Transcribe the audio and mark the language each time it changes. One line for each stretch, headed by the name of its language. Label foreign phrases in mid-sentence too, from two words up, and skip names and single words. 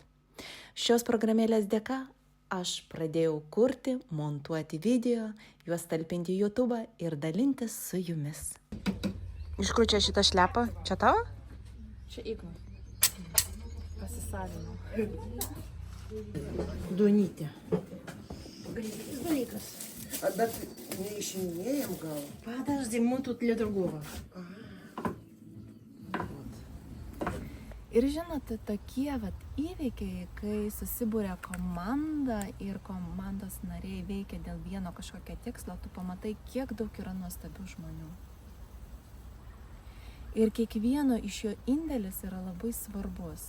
Lithuanian: Šios programėlės dėka aš pradėjau kurti, montuoti video, juos talpinti į YouTube ir dalintis su jumis. Iš kur čia šitą šlepą? Čia tavo? Čia Igno. Pasisavinau. Duonytė. Dalykas. A bet neišiminėjom gal?
Russian: Подожди, мы тут для другого.
Lithuanian: Ir žinote, tokie įvykiai, kai susibūrė komanda ir komandos nariai veikia dėl vieno kažkokio tikslo, tu pamatai, kiek daug yra nuostabių žmonių. Ir kiekvieno iš jo indėlis yra labai svarbus.